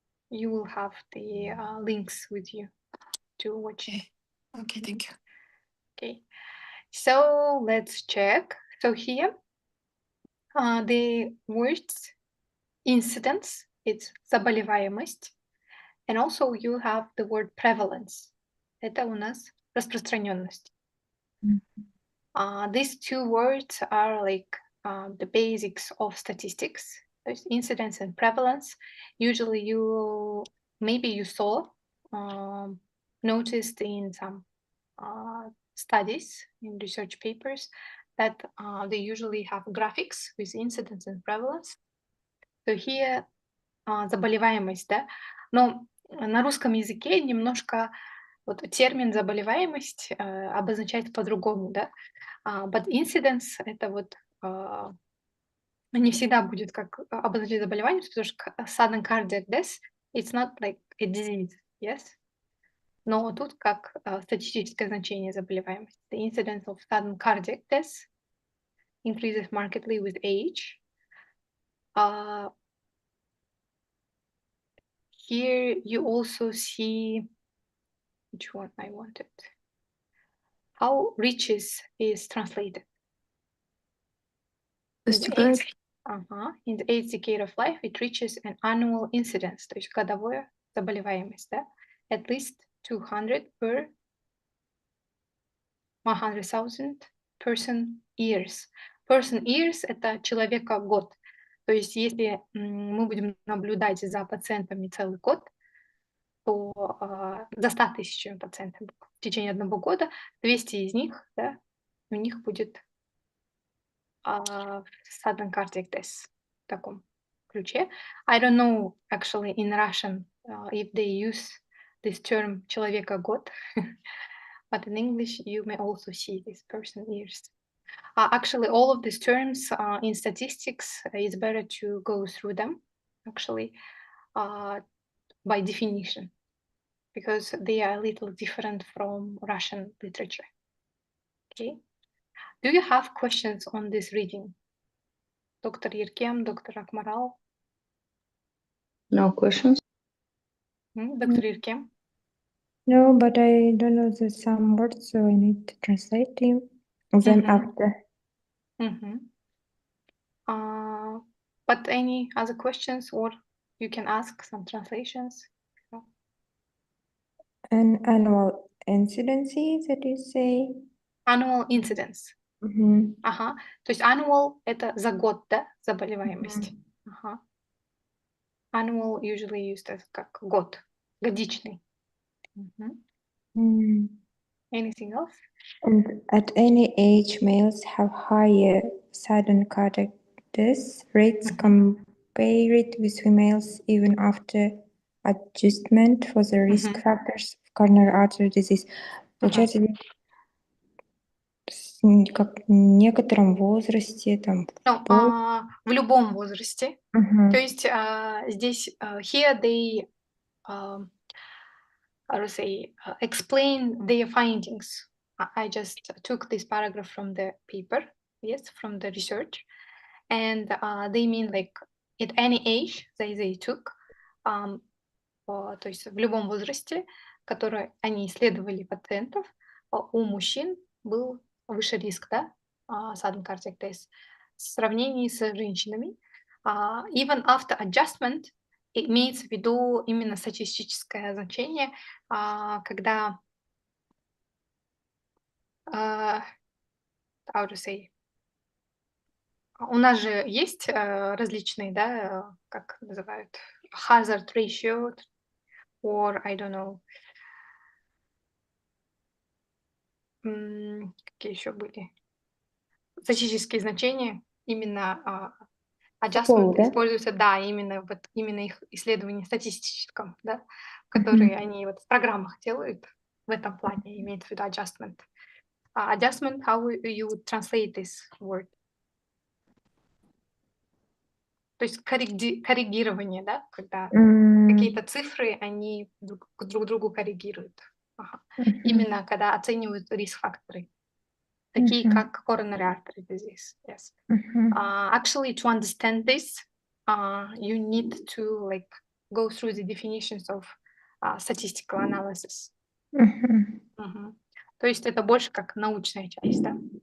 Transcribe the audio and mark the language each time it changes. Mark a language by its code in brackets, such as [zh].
[en] You will have the links with you to watch. Okay, thank you. Okay, so let's check. So here, the words incidence, it's заболеваемость, and also you have the word prevalence. [ru] Это у нас распространенность. [en] These two words are like the basics of statistics. There's incidence and prevalence. Usually maybe you saw, noticed in some studies, in research papers, that they usually have graphics with incidence and prevalence. [ru] So here заболеваемость, да, но на русском языке немножко вот термин заболеваемость обозначает по-другому, да, but incidence это вот не всегда будет как обозначать заболевание, потому что [en] sudden cardiac death it's not like a disease, yes, [ru] но тут как статистическое значение заболеваемости. [en] The incidence of sudden cardiac death increases markedly with age. Here you also see, which one I wanted, how riches is translated. In the eighth decade of life, it reaches an annual incidence, [ru] то есть годовая заболеваемость, да? [en] At least 200 per 100,000 person years. [ru] Person years – это человека год. То есть если мы будем наблюдать за пациентами целый год, то за 100 тысячами пациентов в течение одного года 200 из них, да, у них будет sudden cardiac death в таком ключе. [en] I don't know actually in Russian if they use this term человека год, but in English you may also see this person years. Actually, all of these terms in statistics, it's better to go through them actually by definition, because they are a little different from Russian literature. Okay. Do you have questions on this reading? Dr. Yerkem, Dr. Akmaral? No questions. Dr. Yerkem? No, but I don't know some words, so I need to translate them after. But any other questions, or you can ask some translations? An annual incidency that you say? Annual incidence. Ага. [ru] То есть annual – это за год, да, заболеваемость. Ага. [en] Annual usually used as [ru] как год, годичный. [en] Anything else? And at any age, males have higher sudden cardiac death rates compared with females even after adjustment for the risk factors of coronary artery disease. [ru] Получается, как в некотором возрасте, там, в любом возрасте. То есть здесь [en] here they how to say explain their findings. I just took this paragraph from the paper. yes, from the research. And they mean like at any age they took, [ru] то есть в любом возрасте, который они исследовали пациентов, у мужчин был выше риск, да, sudden cardiac death в сравнении с женщинами. Even after adjustment имеется в виду именно статистическое значение, когда [en] how to say, [ru] у нас же есть различные, да, как называют, hazard ratio, [en] or I don't know, [ru] какие еще были статистические значения, именно adjustment используется, да, именно вот именно их исследование статистическом, да, которые они вот в программах делают в этом плане, имеется в виду adjustment. [en] Adjustment, how you would translate this word? [ru] То есть коррегирование, да, когда какие-то цифры, они друг другу коррегируют. Именно когда оценивают риск-факторы, такие как coronary artery disease. [en] Yes. Actually, to understand this, you need to like go through the definitions of statistical analysis. [ru] То есть это больше как научная часть, да?